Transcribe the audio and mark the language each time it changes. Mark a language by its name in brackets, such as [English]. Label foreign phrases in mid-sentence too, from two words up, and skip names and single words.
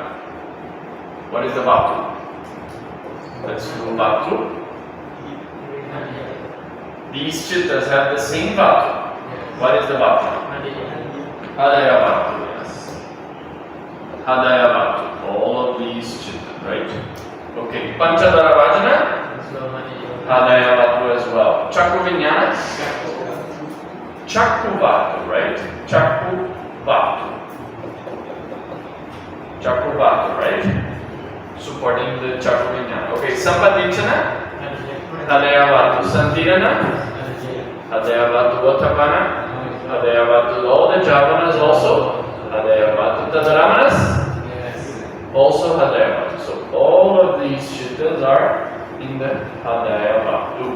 [English] What is the Vatu? Let's do Vatu. These chittas have the same Vatu. What is the Vatu? [Pali] Hadaya Vatu, [English] yes. [Pali] Hadaya Vatu. [English] All of these chittas, right? [Pali] Okay. Panchadara Vajana? Hadaya Vatu [English] as well. [Pali] Chakku Vinyana? Chakku Vatu, right? Chakku Vatu. Chakku Vatu, [English] right? Supporting the [Pali] Chakku Vinyana. [English] Okay. Sampadichana? [Pali] Hadaya Vatu. Santirana? Hadaya Vatu Vatapana? Hadaya Vatu. [English] All the Javanas also? [Pali] Hadaya Vatu. Tadaramanas? Also Hadaya Vatu. [English] So all of these chittas are in the [Pali] Hadaya Vatu.